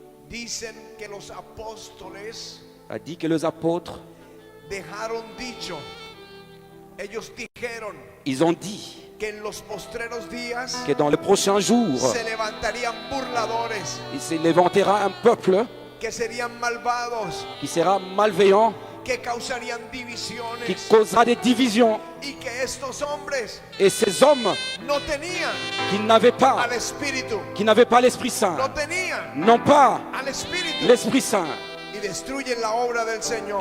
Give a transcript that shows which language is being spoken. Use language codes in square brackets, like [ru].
[es] dicen que los apóstoles [fr] a dit que les apôtres, [es] dejaron dicho, ellos dijeron [fr] ils ont dit [es] que en los postreros días [fr] que dans les prochains jours, [es] se levantarían burladores, [fr] il se levantera un peuple [es] que serían malvados, [fr] qui sera malveillant, [es] que causarían divisiones, [fr] qui causera des divisions. [es] y que estos hombres [fr] Et ces hommes [es] no tenían [fr] qui n'avaient pas, [es] al Espíritu, [fr] l'Esprit Saint, [es] no tenían [fr] n'ont pas [es] al Espíritu, [fr] l'Esprit Saint, [es] y destruyen la obra del Señor.